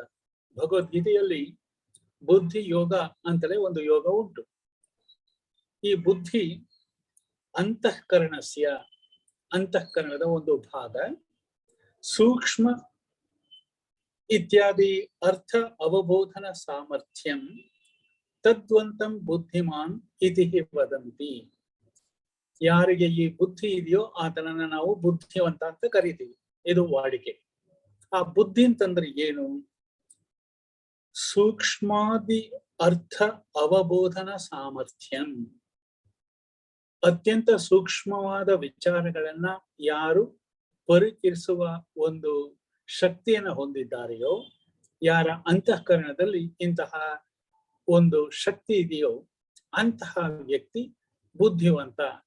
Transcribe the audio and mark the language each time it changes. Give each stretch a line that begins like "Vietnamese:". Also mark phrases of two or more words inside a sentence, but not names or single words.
Kannada: ಭಗವದ್ಗೀತೆಯಲ್ಲಿ ಬುದ್ಧಿ ಯೋಗ ಅಂತಲೇ ಒಂದು ಯೋಗ ಉಂಟು. ಈ ಬುದ್ಧಿ ಅಂತಃಕರಣದ ಒಂದು ಭಾಗ.
Sanskrit: ಸೂಕ್ಷ್ಮ ಇತ್ಯಾದಿ ಅರ್ಥ ಅವಬೋಧನ ಸಾಮರ್ಥ್ಯಂ ತದ್ವಂತಂ ಬುದ್ಧಿಮಾನ್ ಇತಿ ವದಂತಿ.
Kannada: ಯಾರಿಗೆ ಈ ಬುದ್ಧಿ ಇದೆಯೋ ಆತನನ್ನ ನಾವು ಬುದ್ಧಿವಂತ ಅಂತ ಕರಿತೀವಿ. ಇದು ವಾಡಿಕೆ. ಆ ಬುದ್ಧಿ ಅಂತಂದ್ರೆ ಏನು?
Sanskrit: ಸೂಕ್ಷ್ಮಾದಿ ಅರ್ಥ ಅವಬೋಧನ ಸಾಮರ್ಥ್ಯಂ.
Kannada: ಅತ್ಯಂತ ಸೂಕ್ಷ್ಮವಾದ ವಿಚಾರಗಳನ್ನ ಯಾರು ಪರಿಚಯಿಸುವ ಒಂದು ಶಕ್ತಿಯನ್ನು ಹೊಂದಿದ್ದಾರೆಯೋ, ಯಾರ ಅಂತಃಕರಣದಲ್ಲಿ ಇಂತಹ ಒಂದು ಶಕ್ತಿ ಇದೆಯೋ ಅಂತಹ ವ್ಯಕ್ತಿ ಬುದ್ಧಿವಂತ.